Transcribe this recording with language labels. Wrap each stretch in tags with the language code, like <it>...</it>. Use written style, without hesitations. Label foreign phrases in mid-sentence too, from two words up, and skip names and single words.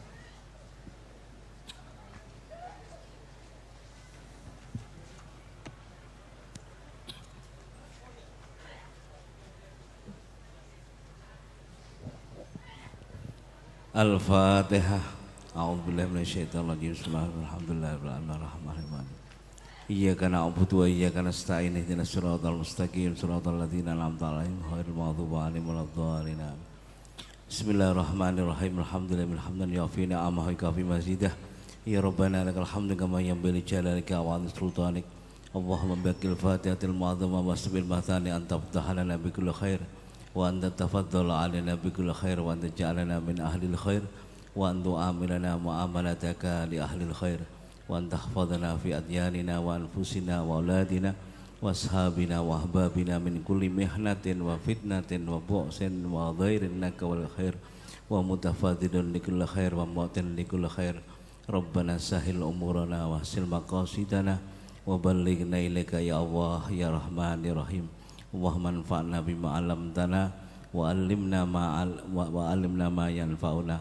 <ar>الفاتحة. أعوذ بالله من الشيطان الرجيم. بسم الله الرحمن الرحيم. إياك نعبد وإياك نستعين. اهدنا الصراط المستقيم. صراط الذين أنعمت عليهم غير المغضوب عليهم ولا الضالين. بسم الله الرحمن الرحيم. الحمد لله حمدا يوافي نعمه ويكافئ مزيده. يا ربنا لك الحمد كما ينبغي لجلالك وعظيم سلطانك. اللهم بحق الفاتحة المعظمة والسبع المثاني أنت فتحت لنا بكل خير. وأنت تفضلت علينا بكل خير وأنت جعلتنا من أهل الخير وأنت عاملتنا معاملتك لأهل الخير وأنت حفظتنا في أدياننا وأنفسنا وأولادنا وأصحابنا وأحبابنا من كل محنة وفتنة وبؤس وضير إنك ولي الخير ومتفضل لكل خير ومعط لكل خير. ربنا سهل أمورنا وحصل مقاصدنا وبلغنا إليك يا الله يا رحمن يا رحيم. اللهم انفعنا بما علمتنا وعلمنا ما ينفعنا.</ar>